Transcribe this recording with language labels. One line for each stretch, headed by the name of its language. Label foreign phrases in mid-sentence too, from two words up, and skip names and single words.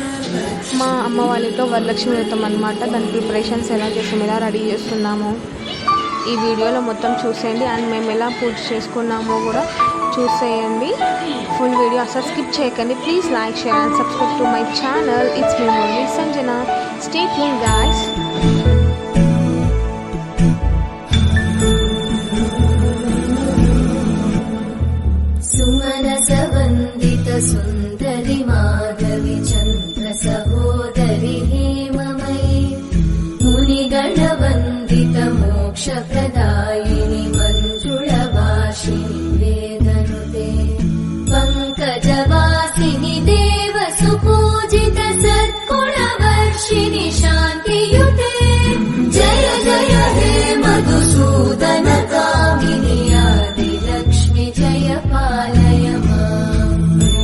Telugu: మా అమ్మ వాళ్ళతో వరలక్ష్మి వ్రతం అనమాట. దాని ప్రిపరేషన్స్ ఎలా చేసాము, ఎలా రెడీ చేస్తున్నాము ఈ వీడియోలో మొత్తం చూసేయండి. అండ్ మేము ఎలా పూజ చేసుకున్నామో కూడా చూసేయండి.
English: full video
Telugu: అసలు స్కిప్ చేయకండి.
English: please like, share and subscribe to my channel. it's me మురళి సంజన. stay tuned guys.
Sanskrit: सुमनसवन्दित सुन्दरि माधवि चन्द्र सहोदरि हेममयि मुनिगणवन्दित मोक्षप्रदायिनि मञ्जुळवासिनि वेदनुते पङ्कजवासिनि देवसुपूजित सद्गुणवर्षिणि शान्तियुते जय जय हे मधुसूदन कामिनि आदिलक्ष्मि जय पालय माम्